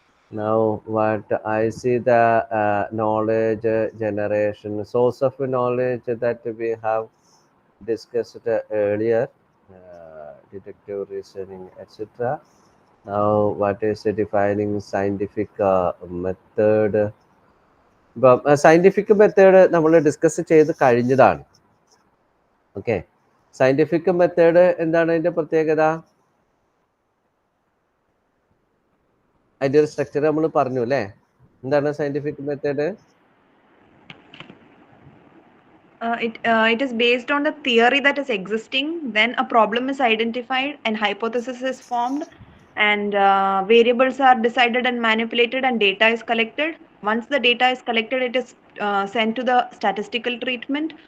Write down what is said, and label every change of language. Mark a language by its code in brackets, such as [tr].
[en] Now, what I see the knowledge generation, source of knowledge that we have discussed earlier, deductive reasoning, etc. Now, what is defining scientific method? [ml] ഇപ്പം scientific method നമ്മൾ discuss ചെയ്ത് കഴിഞ്ഞതാണ്. Okay, scientific method എന്താണ് അതിൻ്റെ പ്രത്യേകത? അതിൻ്റെ ഒരു structure നമ്മൾ പറഞ്ഞു അല്ലേ? എന്താണ് scientific method? [en] It is based on the theory that is existing, then a problem is identified and hypothesis is formed, and variables are decided and manipulated, and data is collected. Once the data is collected, it is sent to the statistical treatment.